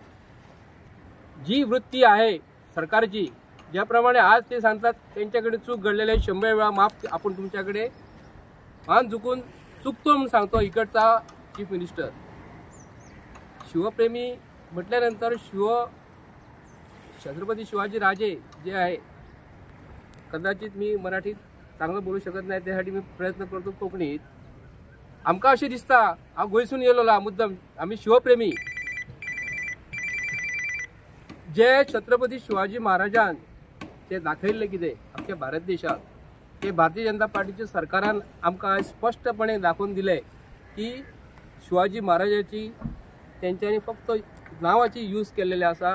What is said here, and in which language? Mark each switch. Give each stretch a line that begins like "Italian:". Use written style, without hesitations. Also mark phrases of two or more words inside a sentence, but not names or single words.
Marathi: जी वृत्ती आहे सरकारची, ज्याप्रमाणे आज ते सांगतात त्यांच्याकडे चूक घडलेली आहे, 100 वेळा माफ आपण तुमच्याकडे मान झुकून चुकतो म्हणून सांगतो इकडचा चीफ मिनिस्टर. शिवप्रेमी म्हटल्यानंतर छत्रपती शिवाजी राजे जे आहे, कदाचित मी मराठीत चांगलं बोलू शकत नाही, त्यासाठी मी प्रयत्न करतो कोकणीत.
Konkani: आमकां अशें दिसता, हांव गोंयसून येयलो मुद्दम, आमी शिवप्रेमी, जे छत्रपती शिवाजी महाराजान ते दाखयल्लें कितें अख्ख्या भारत देशात, ते भारतीय जनता पार्टीच्या सरकारान आमकां स्पष्टपणे दाखवून दिले की शिवाजी महाराजाची तेंच्यांनी फक्त नांवाची यूज केलेले आसा.